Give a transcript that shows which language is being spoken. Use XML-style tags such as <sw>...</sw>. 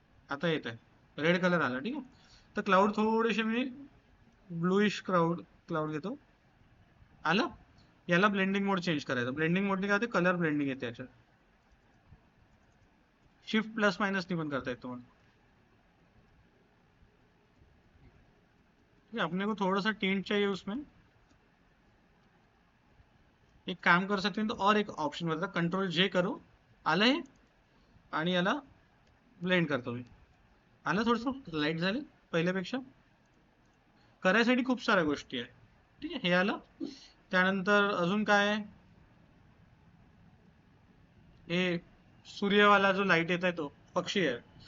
<mr>आता येत आहे, रेड कलर आला. ठीक आहे. तर क्लाउड थोडेसे मी ब्लूइश क्लाउड घेतो. आलं. याला ब्लेंडिंग मोड चेंज करायचं. ब्लेंडिंग मोडने काय होते, कलर ब्लेंडिंग येते याच्यात. शिफ्ट प्लस माइनस नी पण करता येतो तुम्हाला.</mr> <hi>अपने को थोड़ा सा टिंट चाहिए उसमें. एक काम कर सकते हैं तो और एक ऑप्शन</hi> <mr>बघा,</mr> <hi>कंट्रोल जे करो.</hi> <mr>आलं हे. आणि याला ब्लेंड करतो मी. आलं थोडंसं लाईट झाले पहिल्यापेक्षा. करायसाठी खूप साऱ्या गोष्टी आहे. ठीक आहे, हे आलं. त्यानंतर अजून काय आहे, हे सूर्यवाला जो लाईट येत आहे तो पक्षी आहे.</mr>